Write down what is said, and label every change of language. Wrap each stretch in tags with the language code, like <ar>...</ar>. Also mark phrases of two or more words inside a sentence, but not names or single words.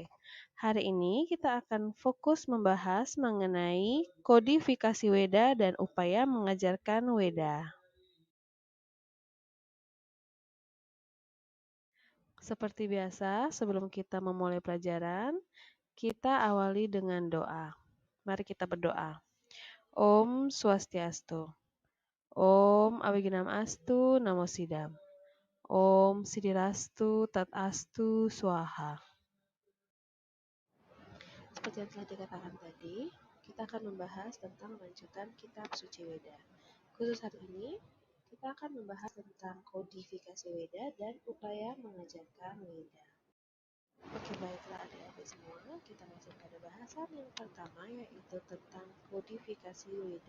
<id>Hari ini kita akan fokus membahas mengenai kodifikasi Weda dan upaya mengajarkan Weda. Seperti biasa, sebelum kita memulai pelajaran, kita awali dengan doa. Mari kita berdoa.</id> <sa>Om Swastiastu. Om Abiginam Astu Namo Sidam. Om Sidirastu Tat Astu Swaha.</sa> <id>Seperti yang telah dikatakan tadi, kita akan membahas tentang lanjutan kitab suci Weda. Khusus hari ini, kita akan membahas tentang kodifikasi Weda dan upaya mengajarkan Weda. Oke, baiklah adik-adik semua, kita masuk pada bahasan yang pertama, yaitu tentang kodifikasi Weda.</id>